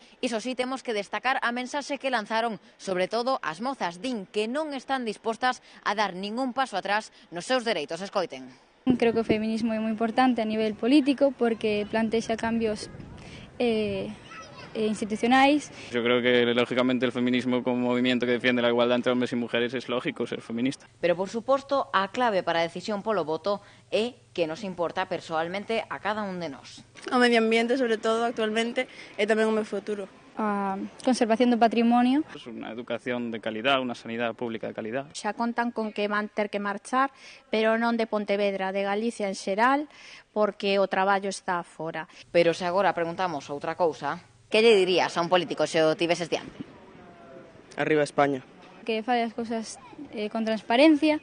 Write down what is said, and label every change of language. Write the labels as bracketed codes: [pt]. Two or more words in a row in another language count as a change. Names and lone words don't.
[gl] Iso sí, temos que destacar a mensaxe que lanzaron, sobre todo as mozas, din que non están dispostas a dar ningún paso atrás nos seus dereitos. Escoiten. Creo que o feminismo é moi importante a nivel político porque plantexa cambios institucionais. [es] Yo creo que lógicamente el feminismo como movimiento que defiende la igualdad entre hombres y mujeres es lógico ser feminista. [gl] Pero por suposto a clave para a decisión polo voto é que nos importa persoalmente a cada un de nós. O medio ambiente, sobre todo actualmente, e tamén o meu futuro. A conservación do patrimonio. [es] Es una educación de calidad, una sanidad pública de calidad. [gl] Xa contan con que van ter que marchar, pero non de Pontevedra, de Galicia en xeral, porque o traballo está fora. Pero se agora preguntamos outra cousa, que lle dirías a un político se o tiveses diante? Arriba España. Que fai as cousas con transparencia.